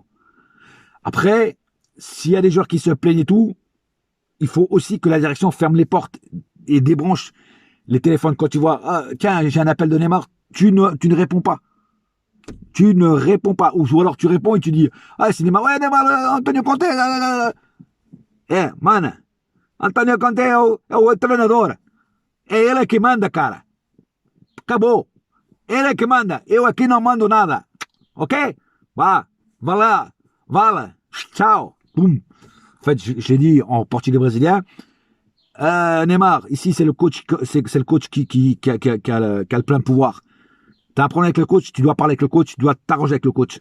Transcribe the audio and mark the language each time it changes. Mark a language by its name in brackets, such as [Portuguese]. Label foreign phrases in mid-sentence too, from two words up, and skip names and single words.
[French] Après, s'il y a des joueurs qui se plaignent et tout, il faut aussi que la direction ferme les portes et débranche les téléphones. Quand tu vois, ah, tiens, j'ai un appel de Neymar, tu ne réponds pas. Tu ne réponds pas. Ou alors tu réponds et tu dis, ah, c'est Neymar, ouais, Neymar, Antonio Conte, man, Antonio Conte [Portuguese] é o treinador. É ele que manda, cara. Acabou. Ele que manda. Eu aqui não mando nada. Ok? [French] Va là. Ciao. Boum. En fait, je l'ai dit en portugais brésilien. Neymar, ici c'est le coach, c'est le coach qui a le plein pouvoir. Tu as un problème avec le coach, tu dois parler avec le coach, tu dois t'arranger avec le coach.